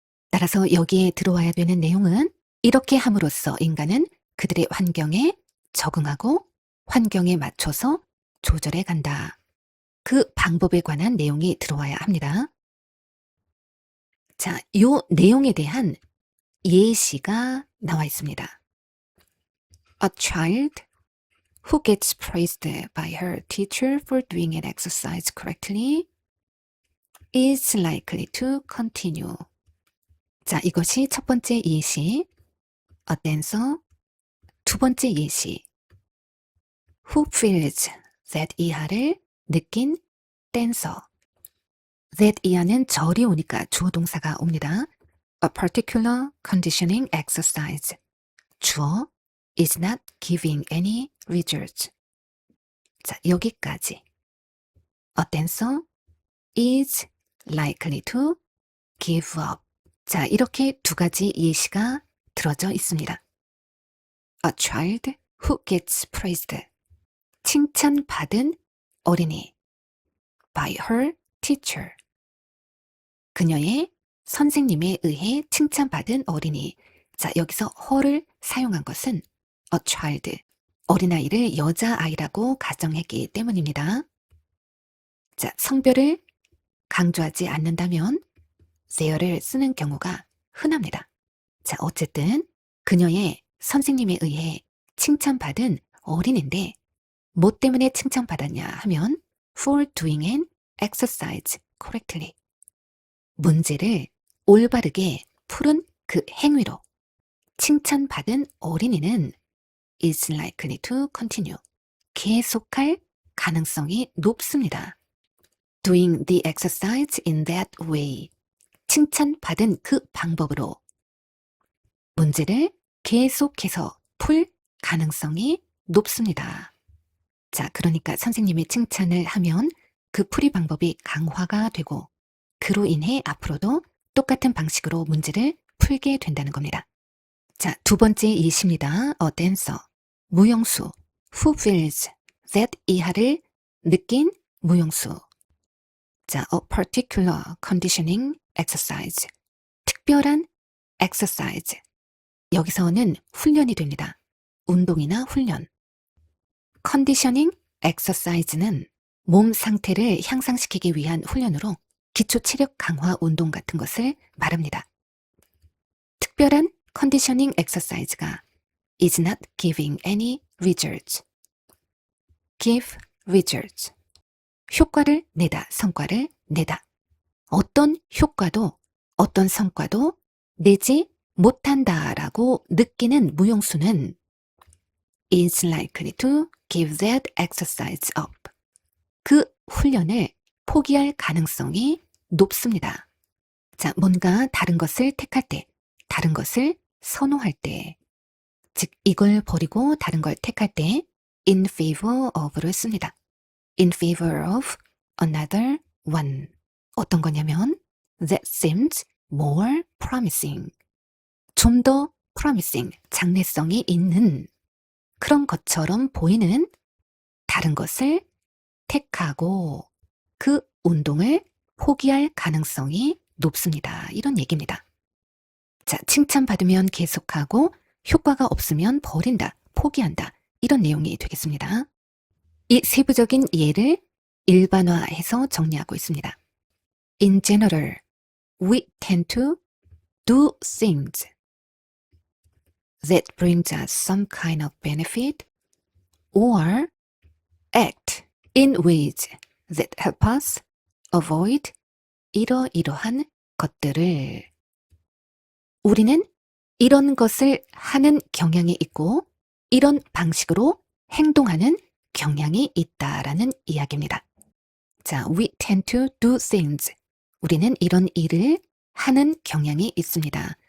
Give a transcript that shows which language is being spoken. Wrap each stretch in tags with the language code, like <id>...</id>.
<ko>따라서 여기에 들어와야 되는 내용은 이렇게 함으로써 인간은 그들의 환경에 적응하고 환경에 맞춰서 조절해 간다. 그 방법에 관한 내용이 들어와야 합니다. 자, 요 내용에 대한 예시가 나와 있습니다.</ko> <en>A child who gets praised by her teacher for doing an exercise correctly is likely to continue.</en> <ko>자, 이것이 첫 번째 예시.</ko> <en>A dancer.</en> <ko>두 번째 예시.</ko> <en>Who feels that</en> <ko>이하를 느낀</ko> <en>dancer.</en> <ko>that 이하는 절이 오니까 주어 동사가 옵니다.</ko> <en>A particular conditioning exercise. 주어 is not giving any results.</en> <ko>자, 여기까지.</ko> <en>A dancer is likely to give up.</en> <ko>자, 이렇게 두 가지 예시가 들어져 있습니다.</ko> <en>A child who gets praised.</en> <ko>칭찬받은 어린이.</ko> <en>By her teacher.</en> <ko>그녀의 선생님에 의해 칭찬받은 어린이. 자, 여기서 her를 사용한 것은 a child, 어린아이를 여자아이라고 가정했기 때문입니다. 자, 성별을 강조하지 않는다면 there를 쓰는 경우가 흔합니다. 자, 어쨌든 그녀의 선생님에 의해 칭찬받은 어린인데 뭐 때문에 칭찬받았냐 하면</ko> <en>for doing an exercise correctly.</en> <ko>문제를 올바르게 푸른 그 행위로 칭찬받은 어린이는</ko> <en>is likely to continue.</en> <ko>계속할 가능성이 높습니다.</ko> <en>Doing the exercise in that way.</en> <ko>칭찬받은 그 방법으로 문제를 계속해서 풀 가능성이 높습니다. 자, 그러니까 선생님이 칭찬을 하면 그 풀이 방법이 강화가 되고 그로 인해 앞으로도 똑같은 방식으로 문제를 풀게 된다는 겁니다. 자, 두 번째 예시입니다.</ko> <en>A dancer.</en> <ko>무용수.</ko> <en>Who feels that</en> <ko>이하를 느낀 무용수.</ko> <en>자, a particular conditioning exercise.</en> <ko>특별한 exercise. 여기서는 훈련이 됩니다. 운동이나 훈련. conditioning exercise는 몸 상태를 향상시키기 위한 훈련으로 기초 체력 강화 운동 같은 것을 말합니다. 특별한 컨디셔닝 엑서사이즈가</ko> <en>is not giving any results. give results.</en> <ko>효과를 내다, 성과를 내다. 어떤 효과도, 어떤 성과도 내지 못한다라고 느끼는 무용수는</ko> <en>is likely to give that exercise up.</en> <ko>그 훈련을 포기할 가능성이 높습니다. 자, 뭔가 다른 것을 택할 때, 다른 것을 선호할 때, 즉 이걸 버리고 다른 걸 택할 때</ko> <en>in favor of</en> <ko>를 씁니다.</ko> <en>in favor of another one.</en> <ko>어떤 거냐면</ko> <en>that seems more promising.</en> <ko>좀 더 promising, 장래성이 있는 그런 것처럼 보이는 다른 것을 택하고 그 운동을 포기할 가능성이 높습니다. 이런 얘기입니다. 자, 칭찬받으면 계속하고 효과가 없으면 버린다, 포기한다. 이런 내용이 되겠습니다. 이 세부적인 예를 일반화해서 정리하고 있습니다.</ko> <en>In general, we tend to do things that brings us some kind of benefit or act in ways that help us avoid</en> <ko>이러이러한 것들을. 우리는 이런 것을 하는 경향이 있고 이런 방식으로 행동하는 경향이 있다라는 이야기입니다.</ko> <en>자, we tend to do things.</en> <ko>우리는 이런 일을 하는 경향이 있습니다.</ko>